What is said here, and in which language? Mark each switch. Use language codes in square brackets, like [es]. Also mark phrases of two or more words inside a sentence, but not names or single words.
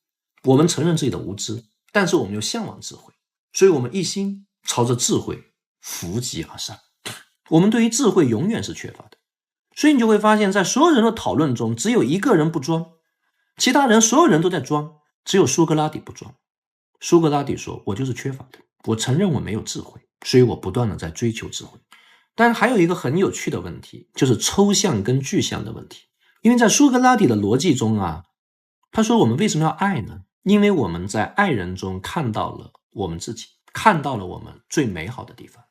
[zh] 我們承認自己的無知，但是我們又向往智慧，所以我們一心朝着智慧扶擊而上。我們對於智慧永遠是缺乏的，所以你就會發現在所有人的討論中，只有一個人不裝，其他人所有人都在裝，只有蘇格拉底不裝。蘇格拉底說，我就是缺乏的，我承認我沒有智慧，所以我不斷的在追求智慧。但還有一個很有趣的問題，就是抽象跟具象的問題。因为在蘇格拉底的邏輯中他說我們為什麼要愛呢？因為我們在愛人中看到了我們自己，看到了我們最美好的地方。